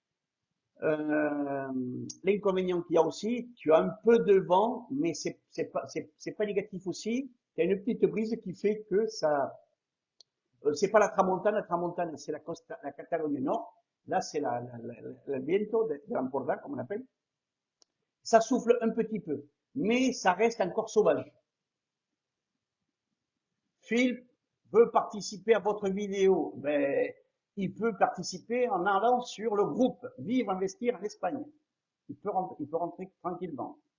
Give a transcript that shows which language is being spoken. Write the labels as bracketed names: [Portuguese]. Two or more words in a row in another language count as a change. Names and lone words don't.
[French] L'inconvénient qu'il y a aussi, tu as un peu de vent, mais c'est pas négatif aussi. Il y a une petite brise qui fait que ça, c'est pas la tramontane c'est la Catalogne Nord. Là, c'est le viento de l'Empordà, comme on appelle. Ça souffle un petit peu, mais ça reste encore sauvage. Phil veut participer à votre vidéo. Ben, il peut participer en allant sur le groupe Vivre, investir en Espagne. Il peut rentrer tranquillement.